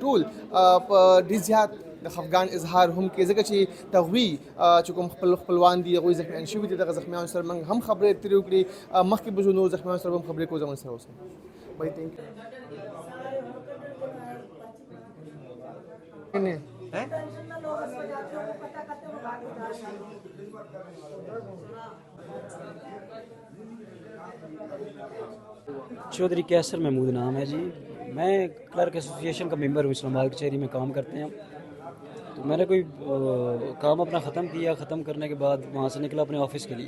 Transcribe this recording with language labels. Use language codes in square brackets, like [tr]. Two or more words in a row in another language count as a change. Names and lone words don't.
[ps] ټول په ډېر زیات د خفګان اظهار هم کوي ځکه چې د هغوی چې کوم خپلوان دي هغوی زخمیان شوي دي. دغه زخمیانو سره موږ هم خبرې اترې وکړې، مخکې به زه نور زخمیانو سره به هم خبرې کوو. زموږ سره اوسئ. بھائی [en] thank you. [hi] चौधरी कैसर महमूद नाम है जी। मैं क्लर्क एसोसिएशन का मेंबर हूँ, इस्लामाबाद कचहरी में काम करते हैं। तो मैंने कोई काम अपना ख़त्म किया, ख़त्म करने के बाद वहाँ से निकला अपने ऑफिस के लिए।